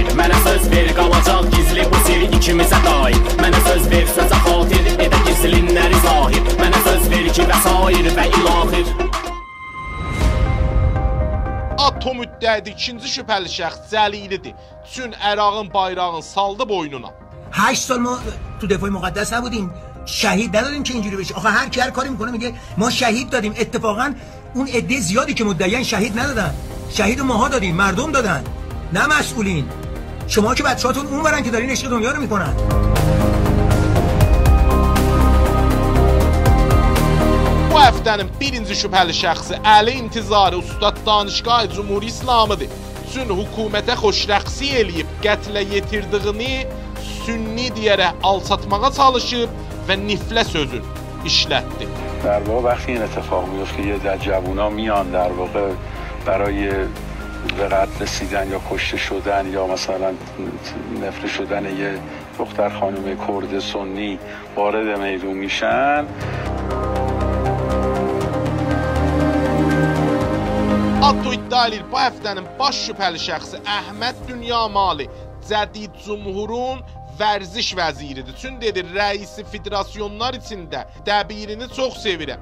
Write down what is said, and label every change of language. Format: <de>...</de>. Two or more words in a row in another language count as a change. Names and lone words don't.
<az>Mənə söz ver, qalacaq gizli bu sir ikimizə dair. Mənə söz ver, sözə xatir, edə gizlinləri zahir. Mənə söz ver ki, vəsair və ilaxir. Ato müddəidi ikinci şübhəli şəxs Cəlilidir. Çün Ərağın bayrağını saldı boynuna.</az> <fa>8 سال ما تو دفاع مقدس نبودیم، شهید ندادیم که اینجوری بشه. آخه هر کی هر کاری میکنه میگه ما شهید دادیم. اتفاقا اون عده زیادی که مدعیان شهید ندادن. شهید ماها دادیم، مردم دادن، نه مسئولین. شما که بچه‌هاتون اونورن که دارین عشق دنیا رو میکنن.</fa> <az>Bu həftənin birinci şübhəli şəxsi Əli İntizari Ustad Danışgah Cumhuri İslamıdır. Çün hökumətə xoşrəxsi eləyib qətlə yetirdiyini sünni deyərək alçatmağa çalışıb və niflə sözün işlətdi.</az> <fa>در واقع وقتی این اتفاق میفته که یه جوونا میان در واقع برای به قتل رسیدن یا کشته شدن یا مثلا نفله شدن یه دختر خانم کرد سنی وارد میدون میشن.</fa> <az>Ato iddia edir bu həftənin baş şübhəli şəxsi Əhməd Dünyamali Cədid Cumhurun vərziş vəziridir. Çün dedi, rəisi federasyonlar içində dəbirini çox sevirəm.</az>